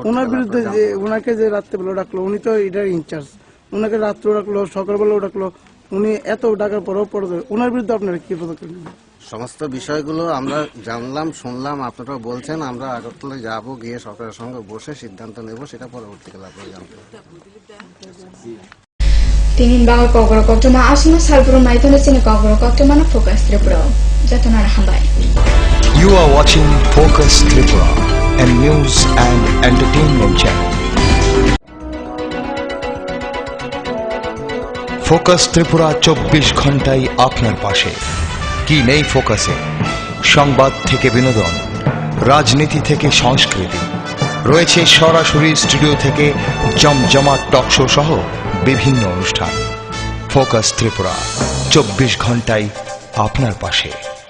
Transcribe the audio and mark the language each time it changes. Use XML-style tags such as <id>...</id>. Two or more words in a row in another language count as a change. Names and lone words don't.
<bn>ওনার বিরুদ্ধে যে ওনাকে যে রাত্রেবেলা ডাকলো, উনি তো এটার ইনচার্জ, ওনাকে রাত্রেও ডাকলো সকালবেলাও ডাকলো, উনি এত ডাকার পরেও ওনার বিরুদ্ধে আপনারা কি পদক্ষেপ নেবেন? সমস্ত বিষয়গুলো আমরা জানলাম, শুনলাম, আপনারা বলছেন, আমরা আগরতলায় যাব, গিয়ে সরকারের সঙ্গে বসে সিদ্ধান্ত নেব, সেটা পরবর্তীকালে আপনারা জানতে পারবেন।</bn> <trp>Tinin bago kogro koktuma asuma salpuru maitone sini kogro koktuma na focus tripura jatona na hambai.</trp> <en>You are watching Focus Tripura, a news and entertainment channel.</en> <bn>Focus Tripura 24 ঘন্টাই আপনার পাশে। কি নেই ফোকাসে? সংবাদ থেকে বিনোদন, রাজনীতি থেকে সংস্কৃতি, রয়েছে সরাসরি স্টুডিও থেকে জমজমাট</bn> <en>talk show</en> <bn>সহ বিভিন্ন অনুষ্ঠান। ফোকাস ত্রিপুরা 24 ঘন্টাই আপনার পাশে।</bn>